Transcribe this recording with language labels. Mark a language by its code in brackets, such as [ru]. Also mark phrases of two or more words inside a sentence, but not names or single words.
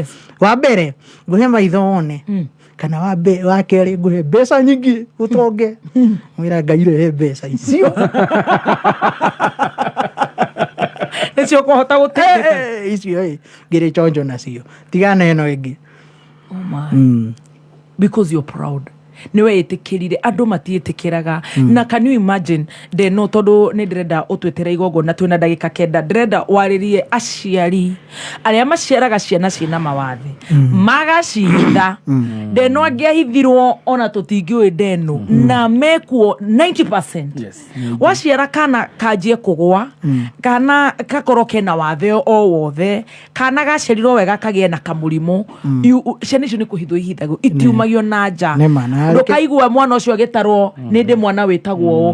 [ki] Wa mbere ngũhe maitho one kana wa kerĩ ngũhe mbeca nyingĩ ũtonge mwĩra Ngai rehe mbeca icio nicio kuhota guteithia icio ngire chonjo nacio tigana eno ingi. [en] Oh my. Because you're proud. [ki] Niwe itikirire andu matietikiraga na [en] can you imagine [ki] Denno tondu ni ndirenda utwetera igogo na twina ndagika 9 ndirenda waririe aciari aria maciaraga ciana ciina mawathi magacitha Denno angiahithirwo ona tutingiwe Denno na mekuo 90%. Waciara kana kanjie kugwa kana kakoroke na wathe o wothe kana gaciarirwo wega kagie na kamurimo ciana icio ni kuhithwo ihithagwo itiumagio na nja ndukaigua mwana ucio agitarwo ni ndi mwana witagwo